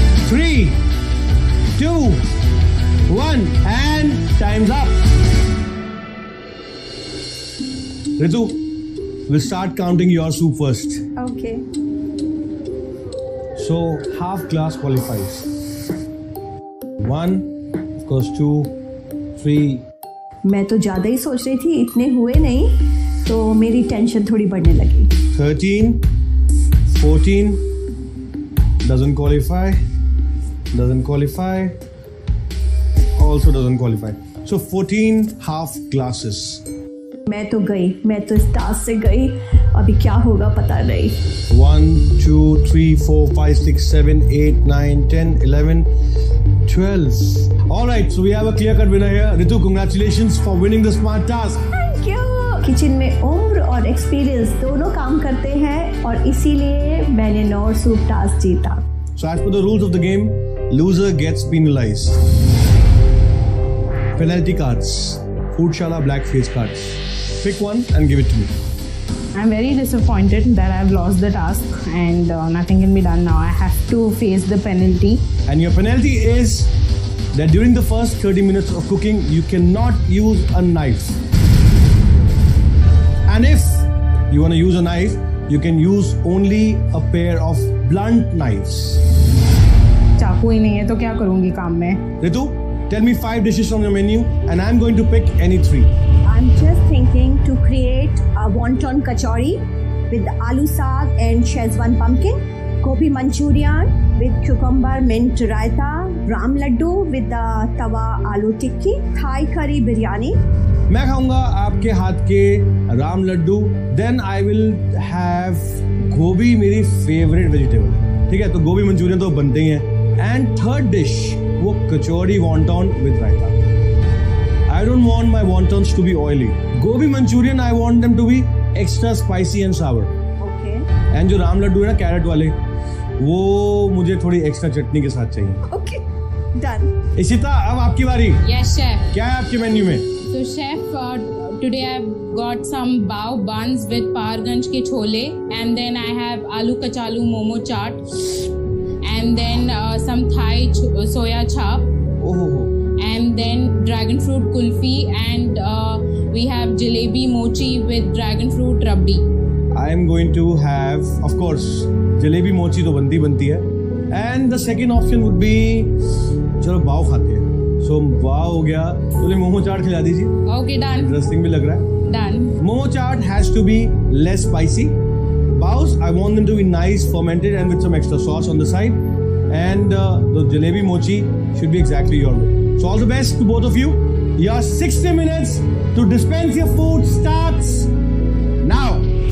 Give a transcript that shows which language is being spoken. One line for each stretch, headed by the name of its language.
English: 3, 2, 1 and time's up. Ritu, we'll start counting your soup first. Okay. So half glass qualifies. 1, of course 2, 3.
Hindi: मैं तो ज़्यादा ही सोच रही थी, इतने हुए नहीं, तो मेरी टेंशन थोड़ी बढ़ने लगी।
English: 13, 14, doesn't qualify, also doesn't qualify. So 14 half glasses.
Hindi: मैं तो इस टास्क से गई, अभी क्या होगा पता नहीं।
English: 1, 2, 3, 4, 5, 6, 7, 8, 9, 10, 11, 12. Alright, so we have a clear-cut winner here. Ritu, congratulations for winning the smart task. Thank you.
Hindi: Kitchen में उम्र और एक्सपीरियंस दोनों काम करते हैं और इसीलिए मैंने नॉर सूप टास्क जीता।
English: So as per the rules of the game, loser gets penalized. Penalty cards. Foodshala black face cards. Pick one and give it to me. I'm very disappointed that I've lost the task and nothing can be done now. I have to face the penalty. And your penalty is that during the first 30 minutes of cooking, you cannot use a knife. And if you want to use a knife, you can use only a pair of blunt knives.
Hindi: चाकू ही नहीं है तो क्या करूँगी काम में?
English: Ritu, tell me 5 dishes from your menu and I'm going to pick any 3. I'm just thinking to create a wonton kachori with aloo saag and Szechuan pumpkin, gobi manchurian with cucumber mint raita, ram laddu with the tawa aloo tikki, Thai curry biryani.
Hindi: मैं खाऊंगा आपके हाथ के Ram Laddu,
English: then I will have
Hindi: गोभी, मेरी favourite vegetable. ठीक है, तो गोभी मंचूरियन तो बनते ही हैं।
English: and third dish
Hindi: वो कचौड़ी wonton with raita.
English: I don't want my wontons to be oily. Gobi Manchurian, I want them to be extra spicy and sour. Okay.
Hindi: And जो राम लड्डू है ना कैरेट वाले, वो मुझे थोड़ी एक्स्ट्रा चटनी के साथ चाहिए।
English: Okay. Done.
Hindi: इशिता, अब आपकी बारी।
English: Yes, chef.
Hindi: क्या है आपके मेन्यू में?
English: So chef, today I've got some bao buns with Paharganj ke chole, and then I have aloo kachalu momo chaat, and then some Thai soya chap. Oh. And then dragon fruit kulfi, and we have jalebi mochi with dragon fruit rabdi. I am going to have, of course, jalebi mochi
Hindi: तो बनती है.
English: And the second option would be,
Hindi: चलो बाव खाते हैं. So बाव हो गया, तो मोमो चाट खिला दीजिए.
English: Okay, done.
Hindi: Interesting भी लग रहा है.
English: Done. Momo chaat has to be less spicy. Baos, I want them to be nice, fermented, and with some extra sauce on the side. And the jalebi mochi should be exactly your way. So all the best to both of you. Your 60 minutes to dispense your food starts now.